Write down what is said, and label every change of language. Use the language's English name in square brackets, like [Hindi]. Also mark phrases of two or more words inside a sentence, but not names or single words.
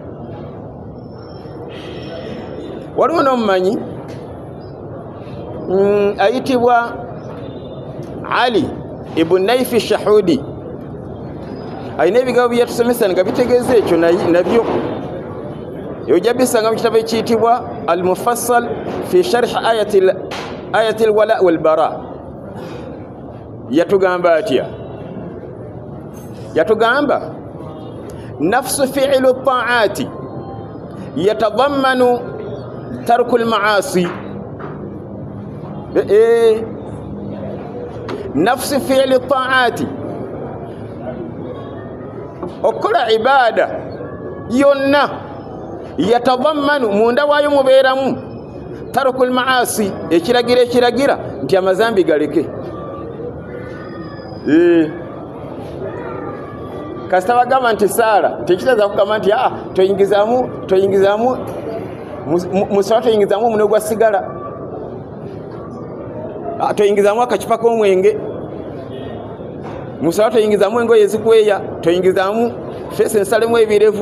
[Ganda] Waliwo n'omumanyi ayitibwa Ali ibn Naifi Shahudi ayina ebigambo bye yatusomesa nga bitegeeza ekyo nabyo ojja bisanga mu kitabo ekiyitibwa al-Mufassal fi sharh ayati al-wala wal-bara. Yatugamba atya yatugamba [Arabic] نفس فعل الطاعات يتضمن ترك المعاصي نفس فعل الطاعات [Ganda] okola ibada yonna yatadammanu munda wayo mubeeramu [Arabic] ترك المعاصي [Ganda] ekiragira nti amazambi galeke. Kasita bagamba nti saala tekitegeeza kugamba nti toyingizamu musala toyingizamu omunwe gwa sigala toyingizamu akacupa k'omwenge musala toyingizamu engoye ezikweya toyingizamu fesi ensalemu ebirevu.